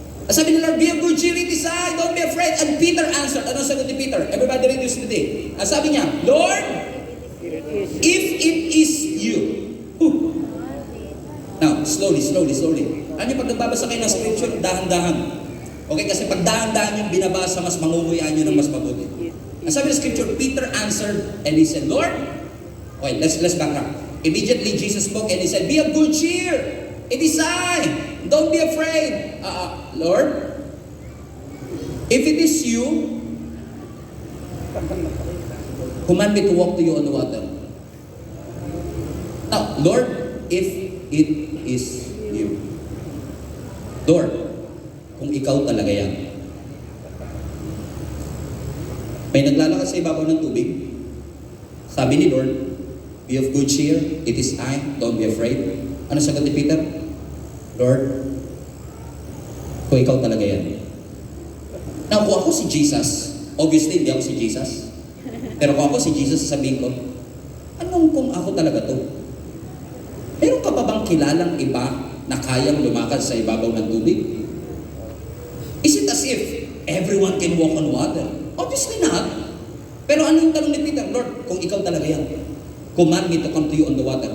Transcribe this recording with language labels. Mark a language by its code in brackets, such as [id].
[en] Sabi ni Lord, be of good cheer, it is I, don't be afraid. And Peter answered. [tl] Ano sagot ni Peter? [en] Everybody read this today. [tl] Sabi niya, [en] Lord, if it is you. Now, slowly. [tl] Ano yung pag nagbabasa kayo ng scripture, dahan-dahan. Okay, kasi pag dahan-dahan yung binabasa, mas mangunguyan nyo ng mas mabuti. Ang sabi ng scripture, [en] Peter answered and he said, Lord, okay, let's back up. Immediately Jesus spoke and he said, be of good cheer. It is I. Don't be afraid. Lord, if it is you, command me to walk to you on the water. Now, Lord, if it is you. [tl] Lord, kung ikaw talaga yan. May naglalakad sa ibabaw ng tubig. Sabi ni Lord, [en] be of good cheer, it is I, don't be afraid. [tl] Ano sagot ni Peter? Lord, kung ikaw talaga yan. Now, kung ako si Jesus, obviously hindi ako si Jesus. Pero kung ako si Jesus, sasabihin ko, anong kung ako talaga to? Meron ka pa bang kilalang iba na kayang lumakad sa ibabaw ng tubig? [en] Is it as if everyone can walk on water? Obviously not. [tl] Pero ano yung tanong ni Peter? [en] Lord, [tl] kung ikaw talaga yan, [en] command me to come to you on the water.